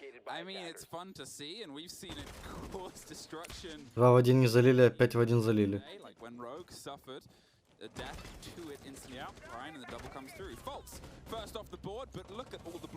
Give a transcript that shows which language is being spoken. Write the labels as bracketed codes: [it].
[en] I mean, it's fun to see, and we've seen it cause destruction. [ru] 2 в 1 не залили, опять в 1 залили. [en] Like when Rogue suffered a death to it instantly out, Ryan, and the double comes through. Faults first off the board, but look at all the